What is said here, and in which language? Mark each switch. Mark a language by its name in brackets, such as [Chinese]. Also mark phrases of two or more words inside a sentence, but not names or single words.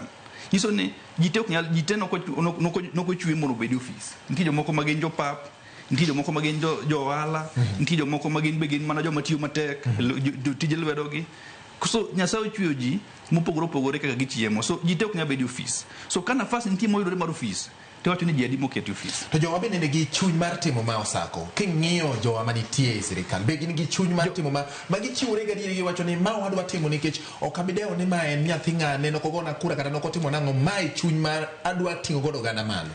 [Luo (Kenya and Tanzania)] Nyiso ni jite ok nyal jite no ko chwe mondo bed office. Nitie jomoko magin jo pap, nitie jomoko magin jo wala, nitie jomoko magin begin mana joma tiyo matek, tije lwedogi. So Nyasaye chweyo ji mopogore kaka gichiemo. So jite ok nyal bed office. So kana nafasi nitie moyudore mar office, to wacho ni ji adi moketi office. To jowa bende nigi chuny mar timo ma osako. King'iyo jowa manitie e sirikal, be gin gi chuny mar timo ma gichiwore gadieri giwacho ni ma wadwa timo nikech ok abideo ni ma en nyathi ng'ane nokogona kura kata nokotimo nang'o, ma e chuny mar adwa ting'o godo oganda malo.